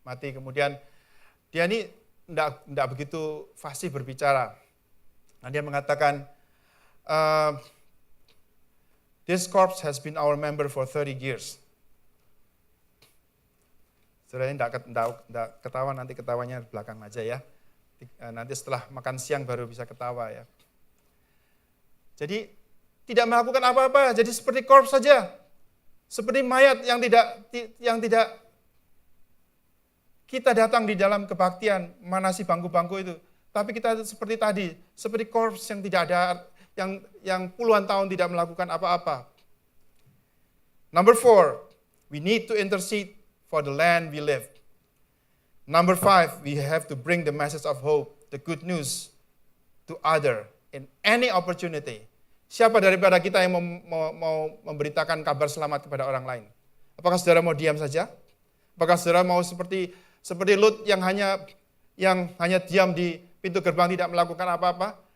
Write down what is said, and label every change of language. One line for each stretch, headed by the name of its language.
Indonesian: Kemudian dia ini tidak begitu fasih berbicara. Nah, dia mengatakan,
English: this corpse has been our member for 30 years.
Indonesian: Saudara ini tidak ketawa, nanti ketawanya di belakang aja ya. Nanti setelah makan siang baru bisa ketawa ya. Jadi tidak melakukan apa-apa, jadi seperti corpse saja. Seperti mayat yang tidak kita datang di dalam kebaktian, manasi bangku-bangku itu. Tapi kita seperti tadi, seperti corpse yang tidak ada, yang puluhan tahun tidak melakukan apa-apa.
English: Number 4, we need to intercede for the land we live. Number 5, we have to bring the message of hope, the good news, to other in any opportunity.
Indonesian: Siapa daripada kita yang mau memberitakan kabar selamat kepada orang lain? Apakah saudara mau diam saja? Apakah saudara mau seperti Lut yang hanya diam di pintu gerbang tidak melakukan apa-apa?